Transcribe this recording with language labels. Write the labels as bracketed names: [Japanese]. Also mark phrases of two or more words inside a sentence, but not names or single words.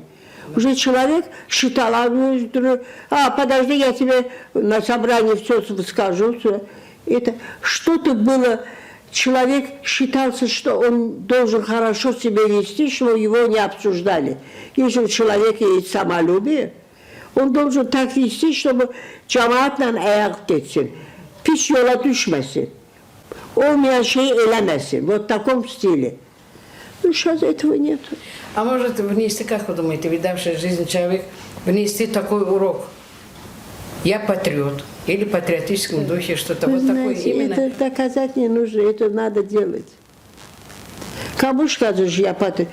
[Russian] Уже человек считал, подожди, я тебе на собрании все скажу. Это что-то было, человек считался, что он должен хорошо себя вести, что его не обсуждали. Если у человека есть самолюбие, он должен так вести, чтобы [Gagauz] cemaatle ayak geçsin. Pis yola düşmesin. Olmayan şeyi elemesin. [Russian] Вот в таком стиле. Ну, сейчас этого нет. А может внести, как вы думаете, видавший жизнь человек, внести такой урок? Я патриот. Или в патриотическом духе что-то Вы вот знаете, такое именно. это доказать не нужно, это надо делать. Кому скажешь, я патриот?